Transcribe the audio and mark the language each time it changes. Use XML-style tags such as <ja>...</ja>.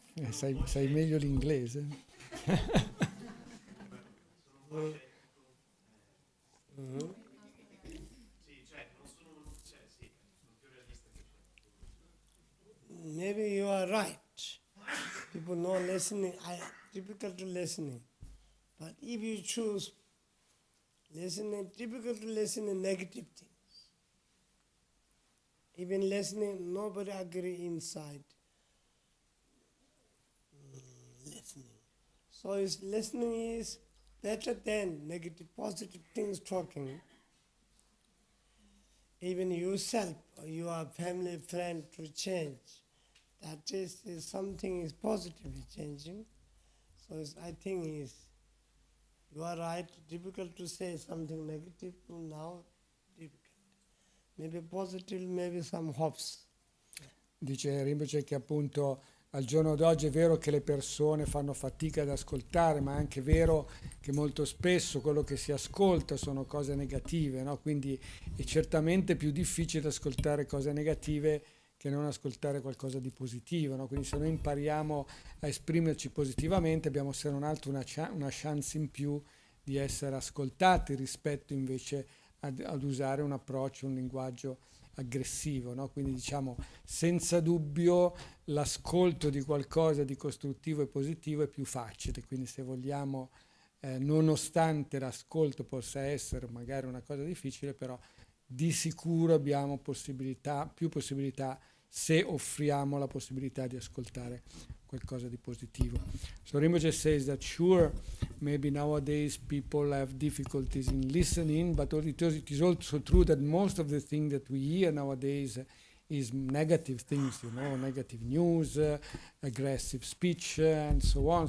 <it>Sai meglio l'inglese? Sì, cioè, non sono, cioè, sì, sono più realista che c'è.</it> <en>Maybe you are right. People know listening, difficult to listening. But if you choose listening, difficult to listen in negative things. Even listening, nobody agree inside listening. So listening is better than negative, positive things talking. Even yourself or your family friend to change. That is something is positively changing. So I think you are right, difficult to say something negative now, difficult. Maybe positive, maybe some hopes.</en> <it>Dice Rinpoche che appunto al giorno d'oggi è vero che le persone fanno fatica ad ascoltare, ma è anche vero che molto spesso quello che si ascolta sono cose negative, no? Quindi è certamente più difficile ascoltare cose negative che non ascoltare qualcosa di positivo, no? Quindi se noi impariamo a esprimerci positivamente abbiamo se non altro una chance in più di essere ascoltati rispetto invece ad usare un approccio, un linguaggio aggressivo, no? Quindi diciamo senza dubbio l'ascolto di qualcosa di costruttivo e positivo è più facile, quindi se vogliamo, nonostante l'ascolto possa essere magari una cosa difficile, però di sicuro abbiamo più possibilità se offriamo la possibilità di ascoltare qualcosa di positivo.</it> <en>So Rinpoche says that sure, maybe nowadays people have difficulties in listening, but it is also true that most of the things that we hear nowadays is negative things, negative news, aggressive speech, and so on.</en>